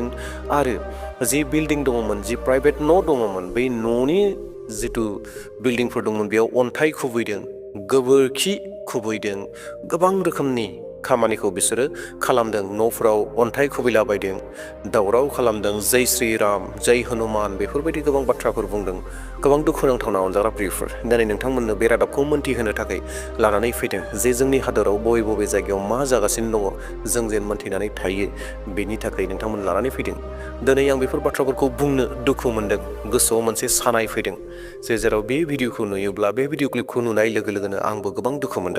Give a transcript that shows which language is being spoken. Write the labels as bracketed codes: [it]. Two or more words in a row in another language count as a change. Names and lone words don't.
[brx] आरो जि बिल्डिं दङमोन, जि प्राइभेट न' दङमोन, बै न'नि जिथु बिल्डिंफोर दंमोन, बेयाव अन्थाइ खुबैदों, गोबोरखि खुबैदों, गोबां रोखोमनि खामानिखौ बिसोरो खालामदों। न'फोराव अन्थाइ खुबैलाबायदों, दावराव खालामदों, [hi] जय श्रीराम, जय हनुमान, [brx] बेफोरबायदि गोबां बाथ्राफोर बुंदों। गोबां दुखुनांथावना अनजाग्रा प्रियफोर, दिनै नोंथांमोननो बे रादाबखौ मोनथिहोनो थाखाय लानानै फैदों जे जोंनि हादराव बबे बबे जायगायाव मा जागासिनो दङ, जों जेन मोनथिनानै थायो, बेनि थाखाय नोंथांमोन लानानै फैदों। दिनै आं बेफोर बाथ्राफोरखौ बुंनो दुखु मोनदों, गोसोआव मोनसे सानाय फैदों, जेराव बे भिडिअखौ नुयोब्ला, बे भिडिअ क्लिपखौ नुनाय लोगो लोगोनो आंबो गोबां दुखु मोनदों।